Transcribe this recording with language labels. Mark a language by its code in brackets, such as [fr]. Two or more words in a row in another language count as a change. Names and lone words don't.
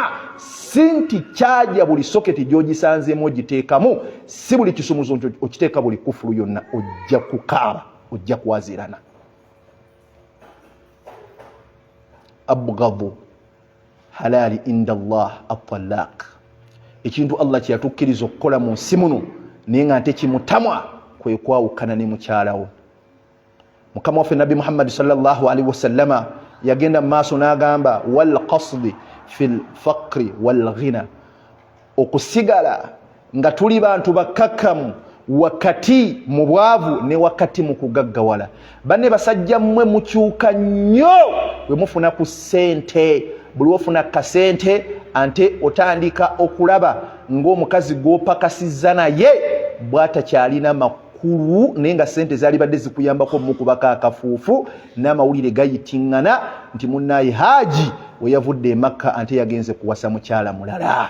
[lg] Si nti kyaja buli soketi gy'ogisanzeemu ogiteekamu, si buli kisumuluzo okiteeka buli kufulu yonna ojja kukaaba, ojja kwazirana. [ar] أبغض الحلال عند الله الطلاق. [lg] Ekintu Allah kye yatukkiriza okukola mu nsi muno naye nga nte kimutamwa kwe kwawukana ne mukyalawo. Mukama waffe Nabi Muhammad [ar] صلى الله عليه وسلم [lg] yagenda mu maaso n'agamba [ar] والقصد في الفقر والغنى, [lg] okusigala nga tuli bantu bakakkamu wakati mu bwavu ne wakati mu kugaggawala. Banne basajja mmwe mukyuka nnyo bwe mufuna ku ssente. Buli wofuna kasente ante otandika okulaba ng'omukazi gw'opakasizza naye bw'atakyalina makulu naye nga ssente zaali badde zikuyambako mukubaka akafuufu n'amawulire gayitingana nti munnaye Haaji we yavudde e Makka ante yagenze kuwasa mukyala mulala.